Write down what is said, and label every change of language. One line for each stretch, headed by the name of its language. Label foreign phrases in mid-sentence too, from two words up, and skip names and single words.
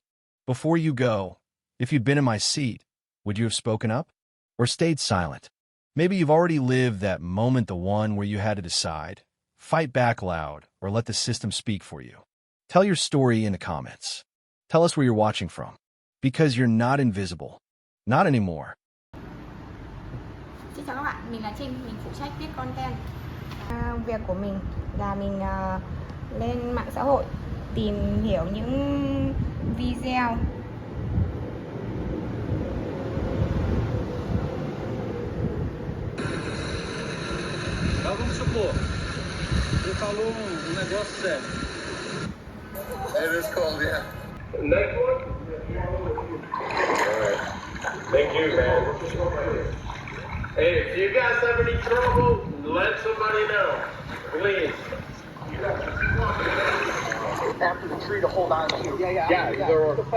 English: Before you go, if you'd been in my seat, would you have spoken up? Or stayed silent? Maybe you've already lived that moment, the one where you had to decide. Fight back loud, or let the system speak for you. Tell your story in the comments. Tell us where you're watching from. Because you're not invisible. Not anymore.
Vietnamese: Xin chào các bạn, mình là Trinh, mình phụ trách viết content. Việc của mình là mình lên mạng xã hội tìm hiểu những video
Portuguese: Vamos supor, você falou negócio sério.
English: It is cold, yeah. Next one? Alright. Thank you, man. Hey, if you guys have any trouble, let somebody know. Please. After the tree to hold on to.